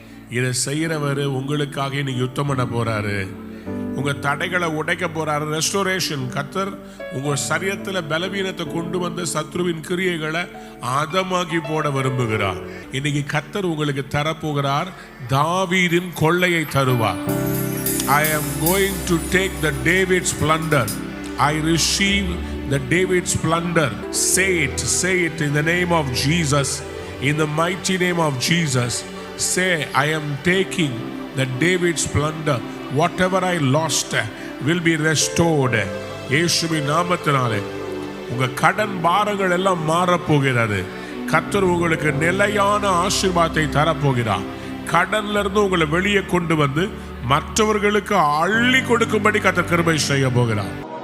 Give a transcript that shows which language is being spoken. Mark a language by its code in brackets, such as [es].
[ta] இதை செய்யறவர் உங்களுக்காக இன்னைக்கு யுத்தம் பண்ண போறாரு. உங்க தடைகளை உடைக்க போறாரு. ரெஸ்டோரேஷன். கர்த்தர் உங்க சரீரத்துல பலவீனத்தை கொண்டு வந்து சத்ருவின் கிரியைகளை ஆதமாக்கி போட விரும்புகிறார். இன்னைக்கு கர்த்தர் உங்களுக்கு தரப்போகிறார். தாவீதின் கொள்ளையை தருவார். [en] I am going to take the David's plunder. I receive the David's plunder. Say it in the name of Jesus. In the mighty name of Jesus. Say, I am taking the David's plunder. Whatever I lost will be restored. [ta] இயேசுவின் நாமத்தினாலே உங்க கடன் பாரங்கள் எல்லாம் மாறப் போகிறது. கர்த்தர் உங்களுக்கு நிலையான ஆசீர்வாதத்தை தரப்போகிறார். கடன்ல இருந்து உங்களை வெளியே கொண்டு வந்து மற்றவர்களுக்கு அள்ளி கொடுக்கும்படி கர்த்தர் கிருபை செய்ய போகிறார்.